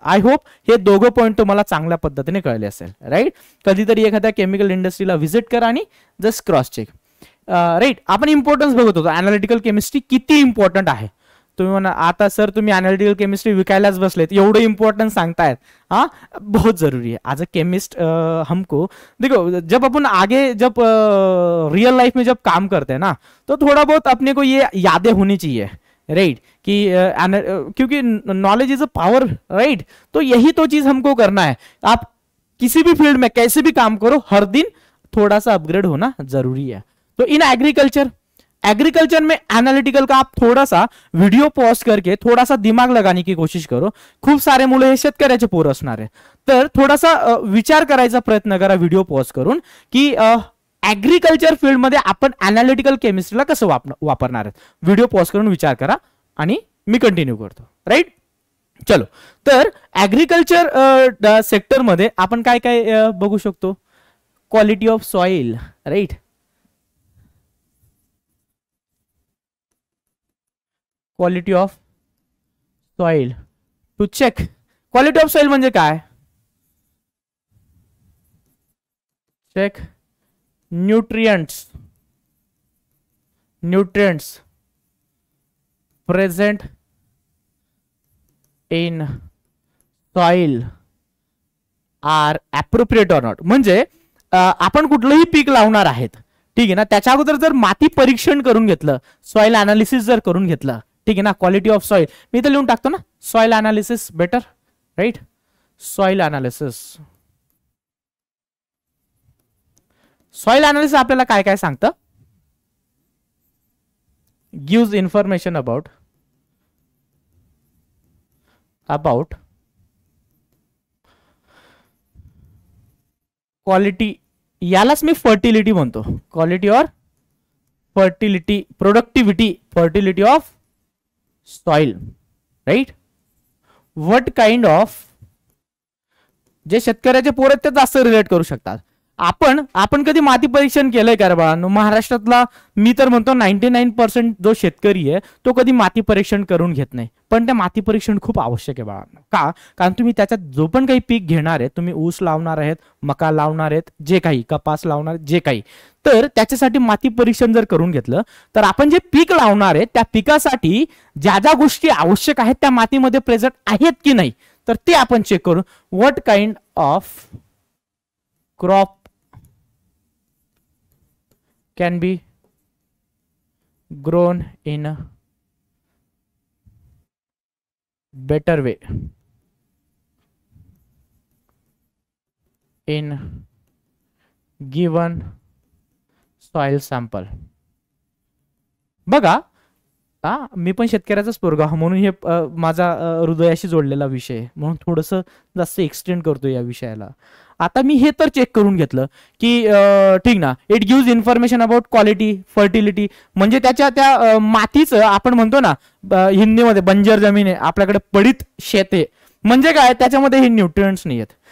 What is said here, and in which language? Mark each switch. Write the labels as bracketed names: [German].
[Marathi] I hope हे दोघं point तुम्हाला चांगल्या पद्धतीने कळले असेल, राईट. कधीतरी एखाद्या केमिकल इंडस्ट्रीला व्हिजिट करा आणि [English] just cross check, [Marathi] राईट. आपण इम्पॉर्टन्स बघत होतो अनालिटिकल केमिस्ट्री किती इम्पॉर्टंट आहे. तुम्ही म्हणा आता सर तुम्ही अनालिटिकल केमिस्ट्री विकायलाच बसलेत, एवढं इम्पोर्टेंट सांगतायत. [Hindi] हाँ, बहुत जरूरी है [English] As a chemist. [Hindi] हमको देखो जब अपन आगे जब रियल लाइफ में जब काम करते हैं ना, तो थोड़ा बहुत अपने को ये यादें होनी चाहिए, राइट, कि क्योंकि [English] knowledge is a power, [Hindi] right. तो यही तो चीज हमको करना है. आप किसी भी फील्ड में कैसे भी काम करो, हर दिन थोड़ा सा अपग्रेड होना जरूरी है. तो इन एग्रीकल्चर में एनालिटिकल का आप थोड़ा सा वीडियो पॉज करके थोड़ा सा दिमाग लगाने की कोशिश करो. [Marathi] खूप सारे मुलं हे शेतकऱ्याचे पोरं असणार आहे, तर थोडासा विचार करायचा प्रयत्न करा व्हिडिओ पॉज करून की ऍग्रीकल्चर फील्डमध्ये आपण अनालिटिकल केमिस्ट्रीला कसं वापरणार आहेत. व्हिडिओ पॉज करून विचार करा आणि मी कंटिन्यू करतो, राईट. चलो, तर ऍग्रीकल्चर सेक्टरमध्ये आपण काय काय बघू शकतो. [English] Quality of soil, right. Quality of soil to check. [Marathi] Quality of soil म्हणजे काय? [English] Check nutrients present in soil are appropriate or not. [Marathi] म्हणजे आपण कुठलंही पीक लावणार आहेत, ठीक आहे ना, त्याच्या अगोदर जर माती परीक्षण करून घेतलं, सॉइल अनालिसिस जर करून घेतलं, ठीक आहे ना. क्वालिटी ऑफ सॉइल मी इथे लिहून टाकतो ना, soil analysis better, right. Soil analysis आपल्याला काय काय सांगतं. [English] gives information about quality, [Marathi] यालाच मी फर्टिलिटी म्हणतो. [English] Quality और fertility, productivity, fertility of soil, right. What kind of, [Marathi] जे शेतकऱ्याचे पोर आहेत ते जास्त रिलेट करू शकतात. आपण कधी माती परीक्षण केलंय का रे बाळांनो? महाराष्ट्रातला मी तर म्हणतो 99% जो शेतकरी आहे तो कधी माती परीक्षण करून घेत नाही. पण ते माती परीक्षण खूप आवश्यक आहे बाळांनो. का? कारण तुम्ही त्याच्यात जो पण काही पीक घेणार आहे, तुम्ही ऊस लावणार आहेत, मका लावणार आहेत, जे काही कपास लावणार आहेत, जे काही, तर त्याच्यासाठी माती परीक्षण जर करून घेतलं तर आपण जे पीक लावणार आहे त्या पिकासाठी ज्या ज्या गोष्टी आवश्यक आहेत त्या मातीमध्ये प्रेझेंट आहेत की नाही, तर ते आपण चेक करू. [English] What kind of crop can be grown in a better way in given soil sample. [Marathi] बघा, मी पण शेतकऱ्याचाच पोरगा म्हणून हे माझा हृदयाशी जोडलेला विषय, म्हणून थोडंसं जास्त एक्सटेंड करतो या विषयाला. आता मी हे तर चेक करून घेतलं की ठीक ना, [English] it gives information about quality, fertility, [Marathi] म्हणजे त्याच्या त्या मातीचं आपण म्हणतो ना हिंदीमध्ये बंजर जमीन आहे, आपल्याकडे पडीत शेत आहे, म्हणजे काय, त्याच्यामध्ये हे न्यूट्रिएंट्स नाही आहेत.